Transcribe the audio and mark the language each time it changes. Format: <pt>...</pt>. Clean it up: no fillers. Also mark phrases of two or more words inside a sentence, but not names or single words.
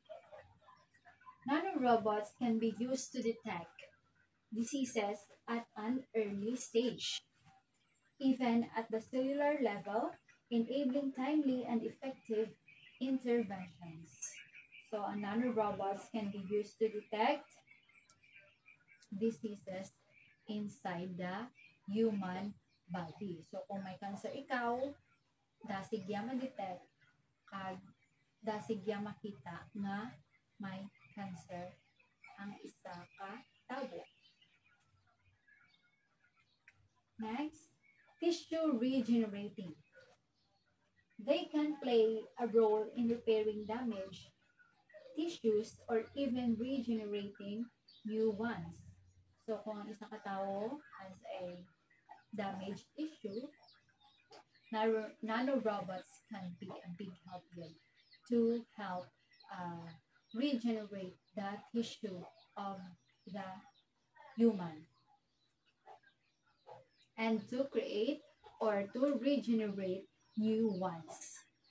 <en>Nanorobots can be used to detect diseases at an early stage, even at the cellular level, enabling timely and effective interventions. So, nanorobots can be used to detect diseases inside the human body. So,</en> <hil>kung may cancer ikaw, dasigya ma-detect, kag dasigya makita na may cancer ang isa ka tao.</hil> <en>Next, tissue regenerating. They can play a role in repairing damaged tissues or even regenerating new ones. So,</en> <tl>kung ang isang katao</tl> <en>has a damaged tissue, nanorobots can be a big help yun to help regenerate the tissue of the human and to create or to regenerate new ones.</en>